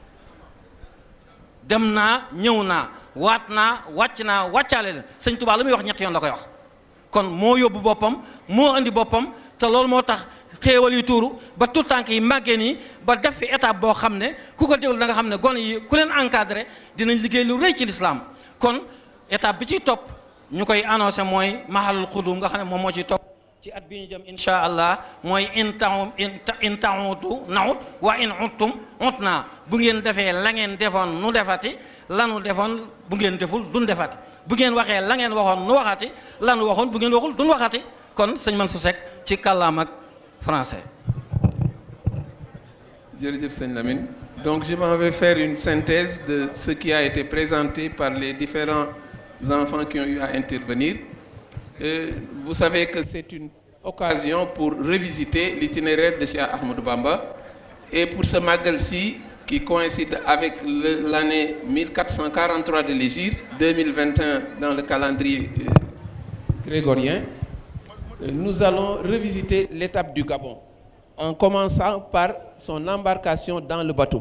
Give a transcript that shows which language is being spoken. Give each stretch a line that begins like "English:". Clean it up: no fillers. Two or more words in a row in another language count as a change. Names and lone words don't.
Wolof: dem naa ñëw naa waat naa wàcc naa wàccaale leen sëñ Tuubaa lu muy wax ñetti yoon la koy wax kon moo yóbbu boppam moo indi boppam te loolu moo tax xéewal yu tuuru ba tout tànk yi màggee nii ba def fi étape boo xam ne ku ko déglu da nga xam ne gone yi ku leen encadré dinañ liggéey lu rëy ci l'islam kon étape bi ciy topp ñu koy annoncé mooy mahalul xudum nga xam ne moom moo ciy topp ci at bi ñu jëm
Arabic: إن شاء الله
Wolof: mooy
Arabic: إن تعودوا نعد وإن عدتم عدنا
Wolof: bu ngeen defee la ngeen defoon nu defati lanu defoon bu ngeen deful duñ defati bu ngeen waxee la ngeen waxoon nu waxati lanu waxoon bu ngeen waxul duñ waxati kon sëñ Mansour Seck ci kàllaam ak français. Jërëjëf sëñ Lamine.
French: Donc je m'en vais faire une synthèse de ce qui a été présenté par les différents enfants qui ont eu à intervenir. Vous savez que c'est une occasion pour revisiter l'itinéraire de Cheikh Ahmadou Bamba et pour ce Magal-ci qui coïncide avec l'année 1443 de l'Hégire, 2021 dans le calendrier grégorien, nous allons revisiter l'étape du Gabon en commençant par son embarcation dans le bateau.